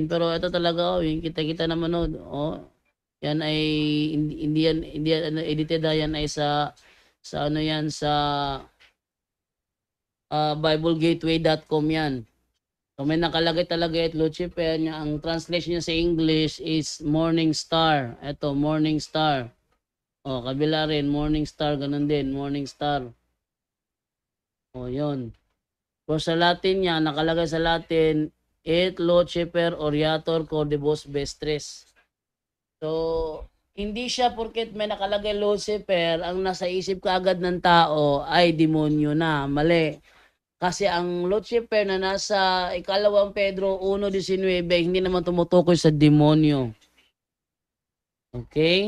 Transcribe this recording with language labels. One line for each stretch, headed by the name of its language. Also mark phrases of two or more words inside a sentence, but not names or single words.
Filipino: Pero ito talaga, yung kita-kita naman, yan ay, hindi yan edited, yan ay sa BibleGateway.com yan. So may nakalagay talaga at Lucifer, ang translation niya sa English is
English: morning star. Ito, morning star.
Filipino: O, kabila rin,
English: morning star,
Filipino: ganun din,
English: morning star.
Filipino: O, yun. So sa Latin niya, nakalagay sa Latin,
Latin: et Lucifer oriator cordibus vestris.
Filipino: So, hindi siya porket may nakalagay Lucifer, ang nasa isip kaagad ng tao ay demonyo na. Mali. Kasi ang Lucifer na nasa 2 Pedro 1:19, hindi naman tumutukoy sa demonyo. Okay?